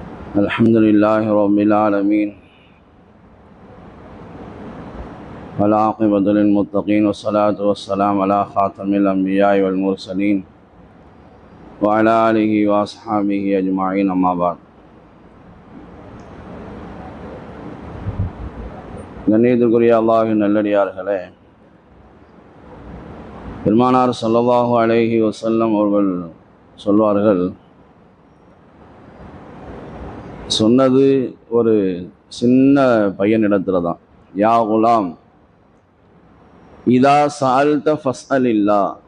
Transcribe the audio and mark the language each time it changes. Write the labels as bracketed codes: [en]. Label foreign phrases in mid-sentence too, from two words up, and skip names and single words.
[ar] الحمد لله رب العالمين والعاقبة للمتقين والصلاة والسلام على خاتم الأنبياء والمرسلين وعلى آله وأصحابه أجمعين أما بعد. [ta] கண்ணியத்திற்குரிய அல்லாஹ்வின் நல்லடியார்களே, பெருமானார் [ar] صلى الله عليه وسلم [ta] அவர்கள் சொல்வார்கள், சொன்னது ஒரு சின்ன பையனிடத்துல தான், [ar] يا غلام إذا سألت فاسأل الله,